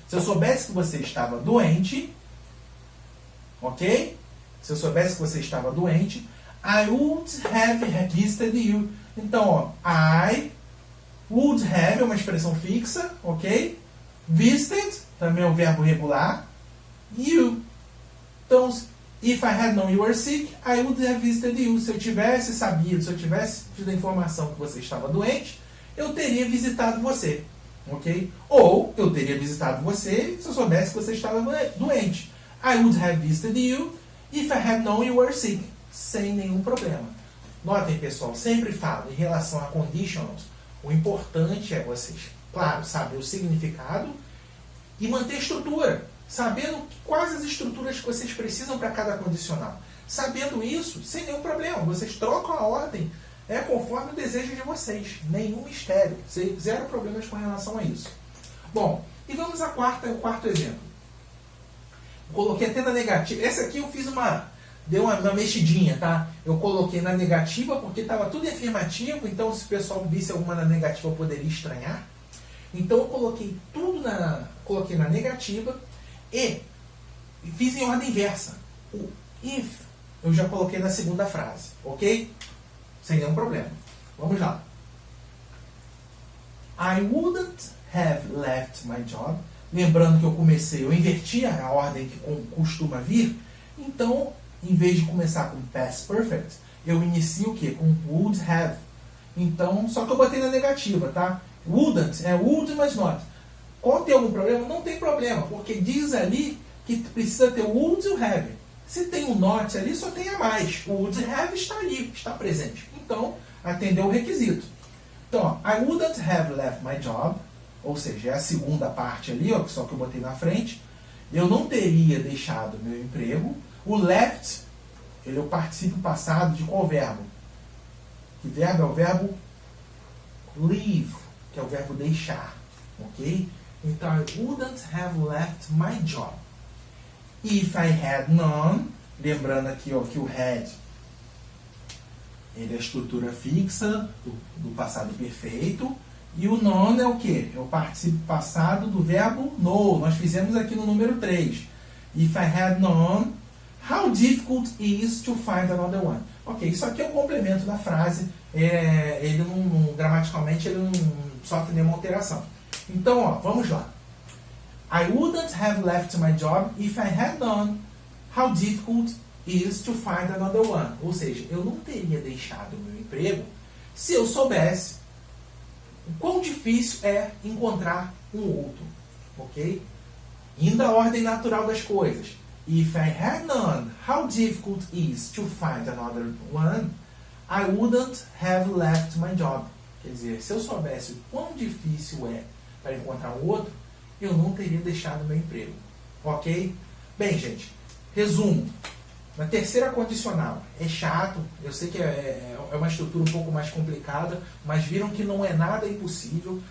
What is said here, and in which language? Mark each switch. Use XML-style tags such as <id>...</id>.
<pt>Se eu soubesse que você estava doente, ok? Se eu soubesse que você estava doente,</pt> <en>I would have visited you.</en> <pt>Então, ó,</pt> <en>I would have</en> <pt>é uma expressão fixa, ok? Visited também é um verbo regular.</pt> <en>You. Então, if I had known you were sick, I would have visited you.</en> <pt>Se eu tivesse sabido, se eu tivesse tido a informação que você estava doente, eu teria visitado você, ok? Ou eu teria visitado você se eu soubesse que você estava doente.</pt> <en>I would have visited you if I had known you were sick.</en> <pt>Sem nenhum problema. Notem, pessoal, sempre falo em relação a conditionals. O importante é vocês, claro, saber o significado e manter a estrutura. Sabendo quais as estruturas que vocês precisam para cada condicional. Sabendo isso, sem nenhum problema. Vocês trocam a ordem conforme o desejo de vocês. Nenhum mistério. Zero problemas com relação a isso. Bom, e vamos ao quarto exemplo. Coloquei até na negativa. Essa aqui eu fiz deu uma mexidinha, tá? Eu coloquei na negativa porque estava tudo em afirmativo. Então, se o pessoal visse alguma na negativa, eu poderia estranhar. Então, eu coloquei tudo coloquei na negativa. E fiz em ordem inversa. O if eu já coloquei na segunda frase, ok? Sem nenhum problema. Vamos lá.</pt> <en>I wouldn't have left my job.</en> <pt>Lembrando que eu inverti a ordem que costuma vir. Então, em vez de começar com past perfect, eu inicio o quê? Com would have. Então, só que eu botei na negativa, tá? Wouldn't é would, mas not. Quando tem algum problema? Não tem problema, porque diz ali que precisa ter o would e o have. Se tem um not ali, só tem a mais. O would have está ali, está presente. Então, atendeu o requisito. Então, ó,</pt> <en>I wouldn't have left my job,</en> <pt>ou seja, é a segunda parte ali, ó, só que eu botei na frente. Eu não teria deixado meu emprego. O left, ele é o particípio passado de qual verbo? Que verbo é o verbo leave, que é o verbo deixar, ok?</pt> <en>Então, I wouldn't have left my job. If I had known,</en> <pt>lembrando aqui ó, que o had, ele é a estrutura fixa do passado perfeito. E o known é o quê? É o particípio passado do verbo know. Nós fizemos aqui no número 3.</pt> <en>If I had known, how difficult is to find another one.</en> <pt>Ok, isso aqui é o complemento da frase. Ele gramaticalmente, ele não sofre nenhuma alteração. Então, ó, vamos lá.</pt> <en>I wouldn't have left my job if I had known how difficult it is to find another one.</en> <pt>Ou seja, eu não teria deixado o meu emprego se eu soubesse o quão difícil é encontrar um outro. Ok? Indo à ordem natural das coisas.</pt> <en>If I had known how difficult it is to find another one, I wouldn't have left my job.</en> <pt>Quer dizer, se eu soubesse o quão difícil é para encontrar um outro, eu não teria deixado meu emprego. Ok? Bem, gente, resumo. Na terceira condicional, é chato, eu sei que é uma estrutura um pouco mais complicada, mas viram que não é nada impossível.</pt>